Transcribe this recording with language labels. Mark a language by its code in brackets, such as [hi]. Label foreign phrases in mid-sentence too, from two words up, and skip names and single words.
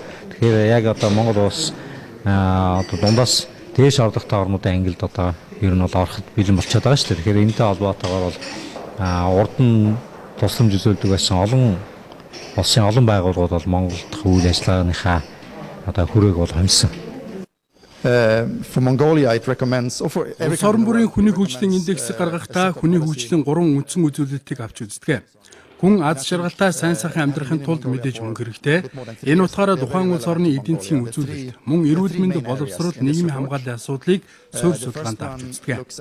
[mn] Тэгэхээр яг Монгол улс дундаас дээш орлоготой орнуудын ангилд ер нь бол ороход бэлэн болчиход байгаа шүү дээ. Тэгэхээр энэтэй холбоотойгоор бол урд нь тусламж үзүүлдэг байсан улсын олон байгууллагууд бол Монголд үйл ажиллагааныхаа хүрээг бол хөнсөн. [en] For Mongolia, it recommends for every [mn] орон бүрийн хүний хөгжлийн индексийг гаргахдаа хүний хөгжлийн 3 үндсэн үзүүлэлтийг авч үздэг. Хүн аз жаргалтай сайн сайхан амьдрахын тулд мэдээж мөнгө хэрэгтэй. Энэ утгаараа тухайн улс орны эдийн засгийн үзүүлэлт, мөн эрүүл мэнд, боловсрол, нийгмийн хамгааллын асуудлыг суурь судалгаанд авч үздэг.